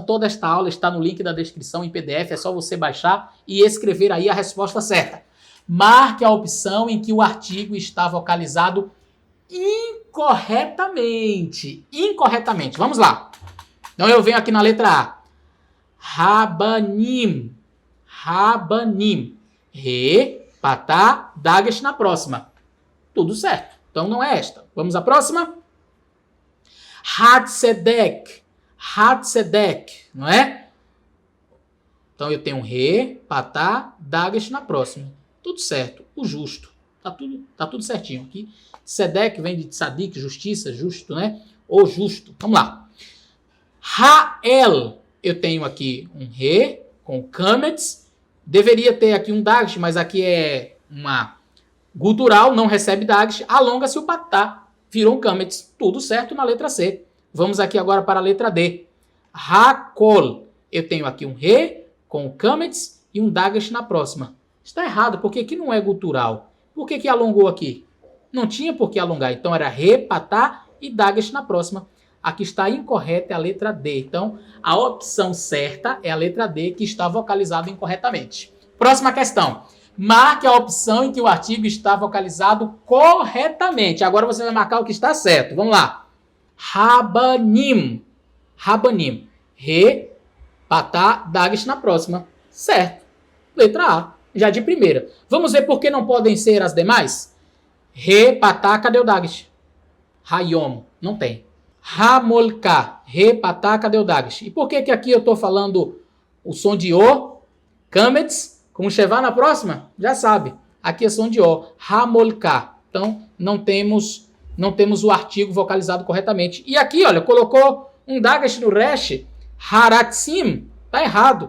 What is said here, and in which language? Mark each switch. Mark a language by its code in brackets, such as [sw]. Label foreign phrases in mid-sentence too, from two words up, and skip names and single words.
[pt] Toda esta aula está no link da descrição em PDF, é só você baixar e escrever aí a resposta certa. Marque a opção em que o artigo está vocalizado incorretamente. Incorretamente. Vamos lá. Então eu venho aqui na letra A. Rabanim. Rabanim. Re, patá, dagesh na próxima. Tudo certo. Então não é esta. Vamos à próxima. Hatsedek. Hatsedek. Não é? Então eu tenho um re, patá, dagesh na próxima. Tudo certo. O justo. Tá tudo certinho aqui. Sedek vem de tzadik, justiça, justo, né? Ou justo. Vamos lá. Rael. Eu tenho aqui um re com kametz. Deveria ter aqui um dagesh, mas aqui é uma gutural, não recebe dagesh. Alonga-se o patá. Virou um kametz. Tudo certo na letra C. Vamos aqui agora para a letra D. Hakol. Eu tenho aqui um re com kametz e um dagesh na próxima. Está errado, porque aqui não é gutural. Por que alongou aqui? Não tinha por que alongar. Então era re, patá e dagesh na próxima. Aqui está incorreta, é a letra D. Então, a opção certa é a letra D, que está vocalizada incorretamente. Próxima questão. Marque a opção em que o artigo está vocalizado corretamente. Agora você vai marcar o que está certo. Vamos lá. Rabanim. Rabanim. Re, patá, dagesh na próxima. Certo. Letra A. Já de primeira. Vamos ver por que não podem ser as demais? Re, patá, cadê o dagesh? Hayom. Não tem. Ramolka, re, patá, cadê o dagesh? E por que aqui eu estou falando o som de O, kametz, com shevá na próxima? Já sabe, aqui é som de O, Ramolka. Então, não temos o artigo vocalizado corretamente. E aqui, olha, colocou um dagesh no resh, haratsim, tá errado.